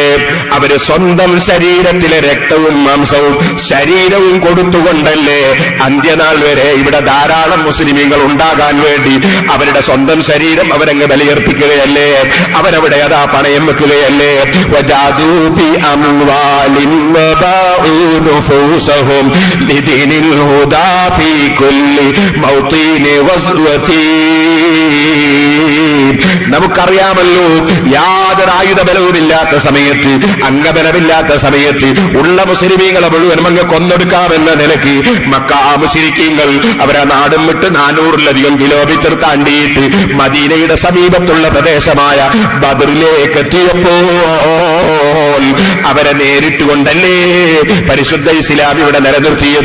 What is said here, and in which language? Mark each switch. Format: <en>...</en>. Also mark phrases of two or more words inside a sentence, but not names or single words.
<ml>അവര് സ്വന്തം ശരീരത്തിലെ രക്തവും മാംസവും ശരീരവും കൊടുത്തുകൊണ്ടല്ലേ അന്ത്യനാൾ വരെ ഇവിടെ ധാരാളം മുസ്ലിമീങ്ങൾ ഉണ്ടാകാൻ വേണ്ടി അവരുടെ സ്വന്തം ശരീരം അവരങ്ങ് ബലിയർപ്പിക്കുകയല്ലേ? അവരവിടെ അതാ പണയം വെക്കുകയല്ലേ?</ml> <ar>وجادوا بأموال وباعوا نفوسهم لدين الهدى في كل موطن غزوة.</ar> <ml>നമുക്കറിയാമല്ലോ, യാതൊരു ആയുധബലവുമില്ലാത്ത സമയത്ത്, അംഗബലമില്ലാത്ത സമയത്ത് ഉള്ള മുസ്ലിമീങ്ങളെ മുഴുവൻ അങ്ങ് കൊന്നൊടുക്കാമെന്ന നിലയ്ക്ക് മക്ക മുശ്രിക്കീങ്ങൾ അവരെ നാടും വിട്ട് 400-ലധികം കിലോമീറ്റർ താണ്ടിയിട്ട് മദീനയുടെ സമീപത്തുള്ള പ്രദേശമായ ബദറിലേക്ക് എത്തിയപ്പോൾ അവരെ നേരിട്ടുകൊണ്ടല്ലേ പരിശുദ്ധ ഇസ്ലാം ഇവിടെ നിലനിർത്തിയത്.</ml>